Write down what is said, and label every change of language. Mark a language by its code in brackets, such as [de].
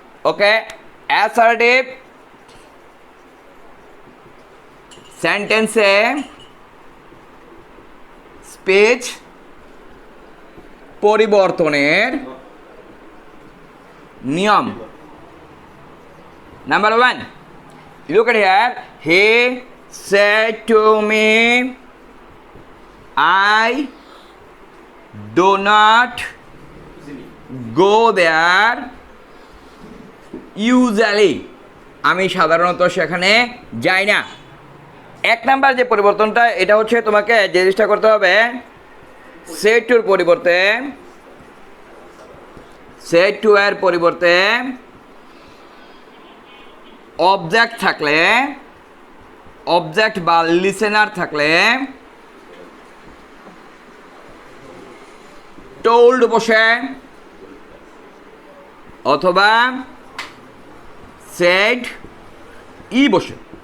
[bn] ওকে, assertive সেন্টেন্সে speech পরিবর্তনের নিয়ম। [en] Number 1, look at here. He said to me, I do not go there usually. [bn] আমি সাধারণত সেখানে যাই না। 1 নাম্বার যে পরিবর্তনটা, এটা হচ্ছে তোমাকে যে জিনিসটা করতে হবে, সেড টুর পরিবর্তে, সেড টু এর পরিবর্তে অবজেক্ট থাকলে, অবজেক্ট বা লিসেনার থাকলে টোল্ড বসে অথবা সেড ই বসে।